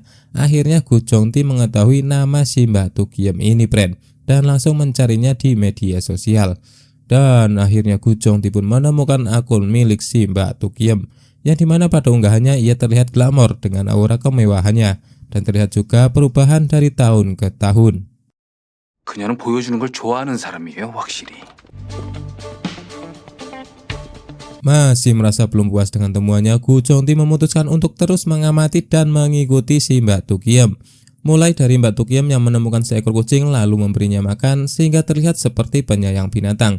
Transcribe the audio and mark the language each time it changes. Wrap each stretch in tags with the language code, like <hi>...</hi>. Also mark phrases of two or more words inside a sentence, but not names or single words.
<id>Akhirnya Gu Jongti mengetahui nama si Mbak Tukiem ini dan langsung mencarinya di media sosial. Dan akhirnya Gu Jongti pun menemukan akun milik si Mbak Tukiem, yang dimana pada unggahannya ia terlihat glamor dengan aura kemewahannya. dan terlihat juga perubahan dari tahun ke tahun.</id> <ko>그녀는 보여주는 걸 좋아하는 사람이에요, 확실히.</ko> <id>Masih merasa belum puas dengan temuannya, Gu Chongti memutuskan untuk terus mengamati dan mengikuti si Mbak Tu Kiem. Mulai dari Mbak Tu Kiem yang menemukan seekor kucing lalu memberinya makan sehingga terlihat seperti penyayang binatang.</id>